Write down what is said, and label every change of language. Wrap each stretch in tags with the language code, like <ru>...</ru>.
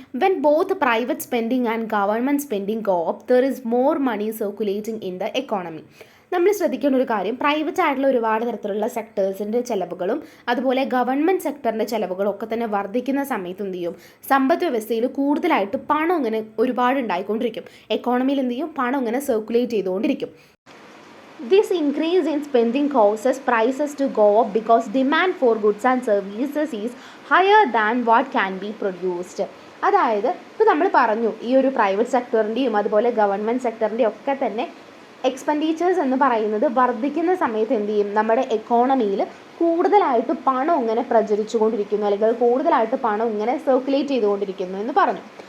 <en>When both private spending and government spending go up there is more money circulating in the economy.</en> <ml>നമ്മൾ ശ്രദ്ധിക്കേണ്ട ഒരു കാര്യം, private ആയിട്ടുള്ള ഒരുപാട് തരത്തിലുള്ള സെക്ടേഴ്സിൻ്റെ ചിലവുകളും അതുപോലെ ഗവൺമെൻറ് സെക്ടറിൻ്റെ ചിലവുകളും ഒക്കെ തന്നെ വർദ്ധിക്കുന്ന സമയത്ത് എന്ത് ചെയ്യും, സമ്പദ് വ്യവസ്ഥയിൽ കൂടുതലായിട്ട് പണം ഇങ്ങനെ ഒരുപാട് ഉണ്ടായിക്കൊണ്ടിരിക്കും. എക്കോണമിയിൽ എന്ത് ചെയ്യും, പണം ഇങ്ങനെ സർക്കുലേറ്റ് ചെയ്തുകൊണ്ടിരിക്കും.</ml> <en>This increase in spending causes prices to go up because demand for goods and services is higher than what can be produced.</en> <ml>അതായത് ഇപ്പോൾ നമ്മൾ പറഞ്ഞു ഈ ഒരു പ്രൈവറ്റ് സെക്ടറിൻ്റെയും അതുപോലെ ഗവൺമെൻറ് സെക്ടറിൻ്റെയും ഒക്കെ തന്നെ എക്സ്പെൻഡിച്ചേഴ്സ് എന്ന് പറയുന്നത് വർദ്ധിക്കുന്ന സമയത്ത് എന്ത് ചെയ്യും, നമ്മുടെ എക്കോണമിയിൽ കൂടുതലായിട്ട് പണം ഇങ്ങനെ പ്രചരിച്ചുകൊണ്ടിരിക്കുന്നു, അല്ലെങ്കിൽ കൂടുതലായിട്ട് പണം ഇങ്ങനെ സർക്കുലേറ്റ് ചെയ്തുകൊണ്ടിരിക്കുന്നു എന്ന് പറഞ്ഞു.</ml>